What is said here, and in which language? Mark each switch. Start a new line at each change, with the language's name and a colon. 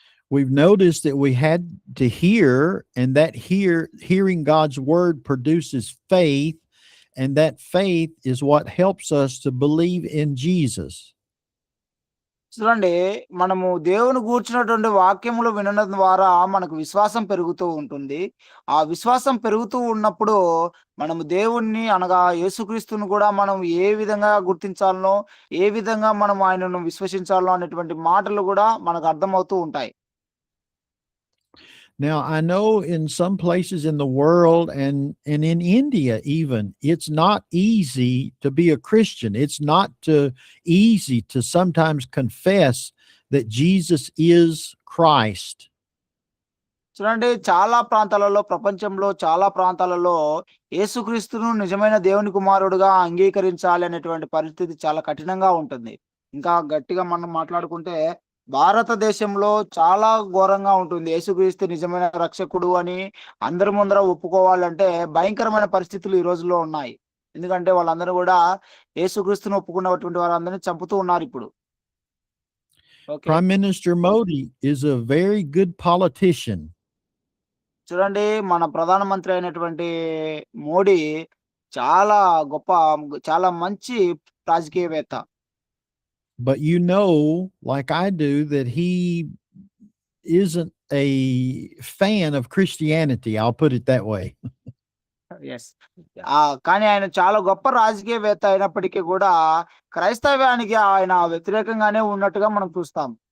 English: We've noticed that we had to hear, and that hearing God's word produces faith, and that faith is what helps us to believe in Jesus.
Telugu: చూడండి మనము దేవుని గూర్చినటువంటి వాక్యములు వినడం ద్వారా మనకు విశ్వాసం పెరుగుతూ ఉంటుంది. ఆ విశ్వాసం పెరుగుతూ ఉన్నప్పుడు మనము దేవుణ్ణి అనగా యేసుక్రీస్తును కూడా మనం ఏ విధంగా గుర్తించాలనో, ఏ విధంగా మనం ఆయనను విశ్వసించాలో అనేటువంటి మాటలు కూడా మనకు అర్థమవుతూ ఉంటాయి.
English: Now, I know in some places in the world and in India even, it's not easy to be a Christian. It's not easy to sometimes confess that Jesus is Christ.
Telugu: చూడండి చాలా ప్రాంతాలలో ప్రపంచంలో చాలా ప్రాంతాలలో యేసుక్రీస్తును నిజమైన దేవుని కుమారుడుగా అంగీకరించాలి అనేటువంటి పరిస్థితి చాలా కఠినంగా ఉంటుంది. ఇంకా గట్టిగా మనం మాట్లాడుకుంటే భారతదేశంలో చాలా ఘోరంగా ఉంటుంది. యేసుక్రీస్తు నిజమైన రక్షకుడు అని అందరి ముందర ఒప్పుకోవాలంటే భయంకరమైన పరిస్థితులు ఈ రోజుల్లో ఉన్నాయి. ఎందుకంటే వాళ్ళందరూ కూడా యేసుక్రీస్తును ఒప్పుకున్నటువంటి వారందరినీ చంపుతూ ఉన్నారు ఇప్పుడు.
English: Okay. Prime Minister Modi is a very good politician.
Telugu: చూడండి మన ప్రధానమంత్రి అయినటువంటి మోడీ చాలా గొప్ప చాలా మంచి రాజకీయవేత్త.
English: But you know, like I do, that he isn't a fan of Christianity. I'll put it that way. Yes.
Telugu: కానీ ఆయన చాలా గొప్ప రాజకీయవేత్త అయినప్పటికీ కూడా క్రైస్తవ్యానికి ఆయన వ్యతిరేకంగానే ఉన్నట్టుగా మనం చూస్తాం.